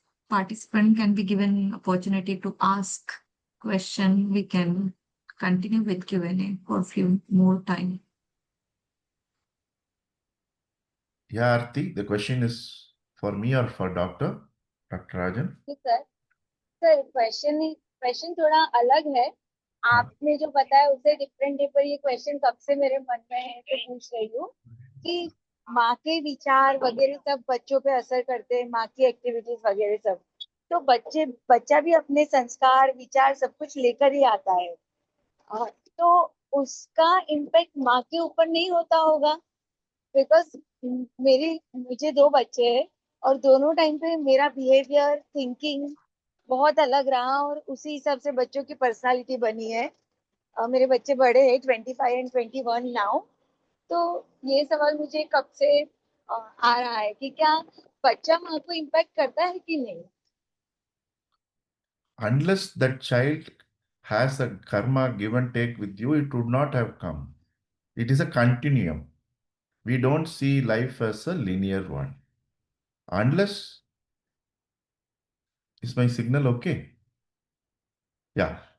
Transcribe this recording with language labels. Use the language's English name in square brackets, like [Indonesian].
[English] Participant can be given opportunity to ask question. We can continue with Q&A for a few more time. Yeah, Arti, the question is for me or for Dr. Rajan? [Hindi] Sir sir question थोड़ा अलग है. आपने जो बताया उससे different है, पर ये क्वेश्चन कब से मेरे मन में है तो पूछ रही हूँ कि माँ के विचार वगैरह सब बच्चों पे असर करते हैं, माँ की एक्टिविटीज वगैरह सब, तो बच्चा भी अपने संस्कार विचार सब कुछ लेकर ही आता है, तो उसका इम्पैक्ट माँ के ऊपर नहीं होता होगा? बिकॉज मुझे 2 बच्चे हैं और दोनों टाइम पे मेरा बिहेवियर थिंकिंग बहुत अलग रहा और उसी हिसाब से बच्चों की पर्सनालिटी बनी है. मेरे बच्चे बड़े हैं, 25 एंड 21 नाउ. तो ये सवाल मुझे कब से आ रहा है कि क्या बच्चा माँ को इम्पैक्ट करता है कि नहीं? [English] Unless that child has a karma give and take with you, it would not have come. It is a continuum. We don't see life as a linear one. Unless, is my signal okay? Yeah.